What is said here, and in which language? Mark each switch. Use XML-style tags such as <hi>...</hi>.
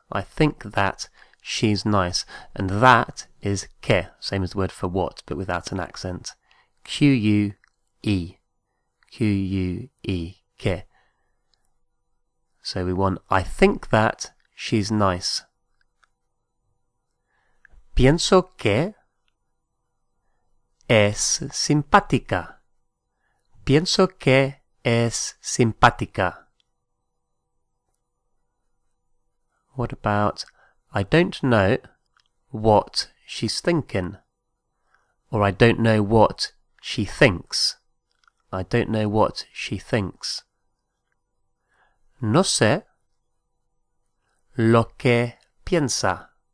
<en>I think that she's nice. And that is que, same as the word for what, but without an accent. Q-U-E. Q-U-E. Que. So we want, I think that she's nice.</en> <es>Pienso que es simpática. Pienso que es simpática.</es> <en>What about, I don't know what she's thinking. Or I don't know what she thinks. I don't know what she thinks.</en> <es>No sé lo que piensa.</es>